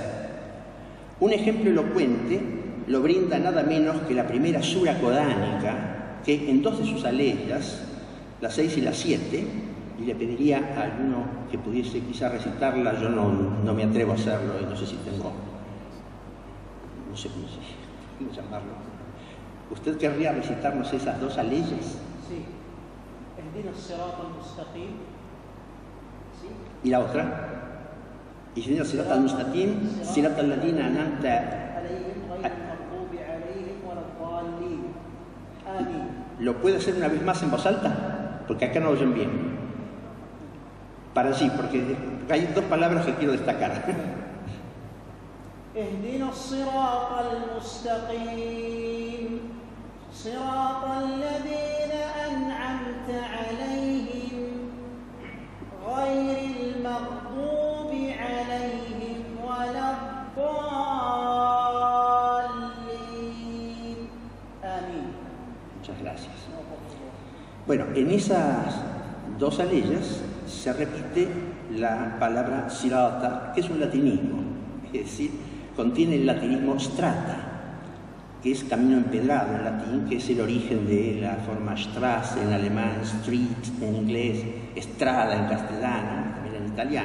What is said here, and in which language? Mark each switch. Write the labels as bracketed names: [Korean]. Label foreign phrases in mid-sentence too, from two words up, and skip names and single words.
[Spanish] Un ejemplo elocuente lo brinda nada menos que la primera sura coránica, que en 2 de sus aleyas, la 6 y la 7, y le pediría a alguno que pudiese quizá recitarla. Yo no me atrevo a hacerlo y no sé si tengo, no sé cómo llamarlo. ¿Usted querría recitarnos esas 2 aleyas? Sí. [Arabic] اهدنا الصراط المستقيم. [Spanish] Sí. ¿Y la otra? [Arabic] اهدنا الصراط المستقيم، صراط الذين أنعمت عليهم غير المغضوب عليهم ولا الضالين. [Spanish] Amin. ¿Lo puede hacer una vez más en voz alta? Porque acá no oyen bien. Para sí, porque hay 2 palabras que quiero destacar. [Arabic] اهدنا الصراط المستقيم صراط الذين أنعمت عليهم غير المغضوب عليهم ولا الضالين آمين. [Spanish] Muchas gracias. Bueno, en esas 2 aleyas se repite la palabra sirata, que es un latinismo, es decir, contiene el latinismo strata, que es camino empedrado en latín, que es el origen de la forma Straße en alemán, street en inglés, estrada en castellano, también en italiano.